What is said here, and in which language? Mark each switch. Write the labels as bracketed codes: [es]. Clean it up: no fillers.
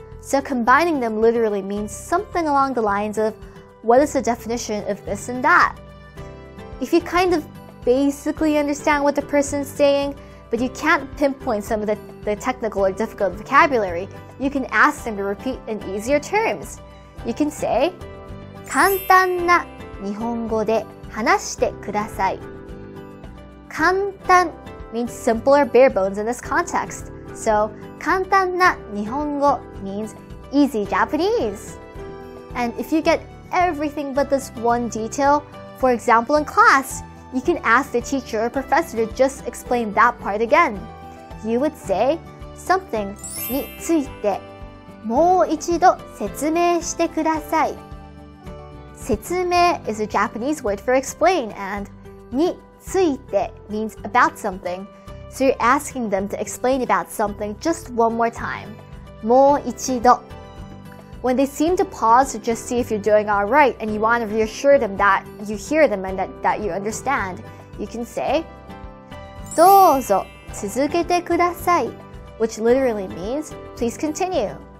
[en] So combining them literally means something along the lines of, what is the definition of this and that? If you kind of basically understand what the person's saying, but you can't pinpoint some of the technical or difficult vocabulary, you can ask them to repeat in easier terms. You can say, [ja] 簡単な日本語で話してください。 [en] 簡単 means simple or bare bones in this context. So, [ja] 簡単な日本語 [en] means easy Japanese. And if you get everything but this one detail, for example in class, you can ask the teacher or professor to just explain that part again. You would say, something [ja] についてもう一度説明してください。 [en] 説明 is a Japanese word for explain, and について means about something. So you're asking them to explain about something just one more time. [ja] もう一度. [en] When they seem to pause to just see if you're doing alright and you want to reassure them that you hear them and that you understand, you can say, [ja] どうぞ続けてください, [en] which literally means, please continue.